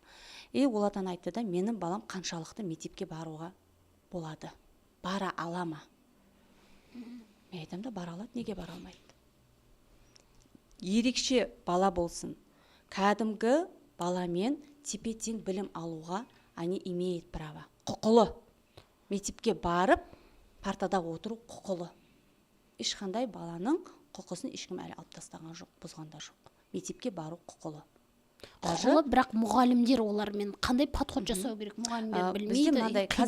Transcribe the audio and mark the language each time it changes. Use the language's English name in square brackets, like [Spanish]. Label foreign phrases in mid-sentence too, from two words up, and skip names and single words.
[Kazakh] Ол ата-ана айтты да, менің балам қаншалықты мектепке баруға болады. Бара ала ма? Мен айтам да, бара алады, неге бара алмайды? Ерекше бала болсын, кәдімгі баламен тепе-тең білім алуға [Russian] они имеют право. [Kazakh] Құқылы. Мектепке барып, партада отыру құқылы. Ешқандай баланың құқысын ешкім әлі алып тастаған жоқ, бұзғанда жоқ. Мектепке бару құқылы. Құқылы, бірақ мұғалімдер олармен қандай подход жасау керек? Мұғалімдер білмейді.